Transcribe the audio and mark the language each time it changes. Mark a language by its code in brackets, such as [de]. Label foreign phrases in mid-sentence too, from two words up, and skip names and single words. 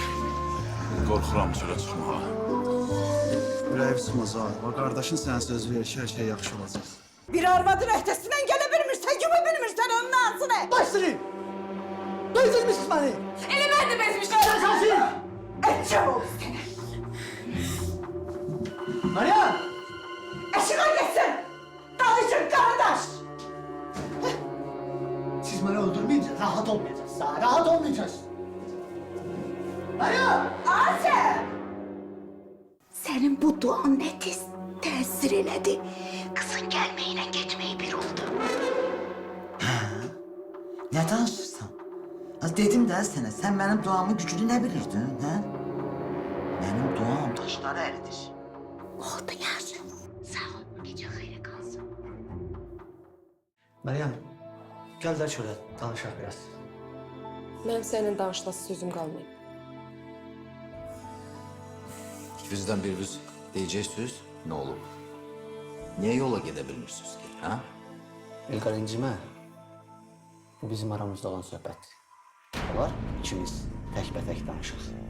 [az] Qorxuram çölə çıxmağa. Ürəyi sıxmaz ha. O qardaşın sənə söz verir ki, hər şey yaxşı olacaq. Bir arvadın öhdəsindən gələ bilmirsən, yuma bilmirsən onun ağzını. Başlayın! Bezdirmişsiniz məni! Elə mən də bezmişəm. Səsin! Etçəm oldu səni. Meryem! [tr] Eşiğe gitsin. Danışın kardeş. Siz beni öldürmeyince rahat olmayacağız. Daha rahat olmayacağız. Meryem! Asya. Senin bu duan ne tesir eledi. Kızın gelmeyle geçmeyi bir oldu. [az] Ne danışırsan? Az dedim də sənə, sən mənim duamın gücünü nə bilirdin, hə? Mənim duam daşları əridir. Oldu yaxşı. Sağ ol, gece xeyri kalsın. [tr] Meryem, gel de şöyle danışaq biraz. [az] Mənim sənin danışması sözüm qalmayıb. [tr] İkinizden biriniz diyeceksiniz, ne olur? Niye yola gidebilmişsiniz ki, ha? [az] İlqar incimə. Bu bizim aramızda olan söhbət. Olar, ikimiz təkbətək danışaq.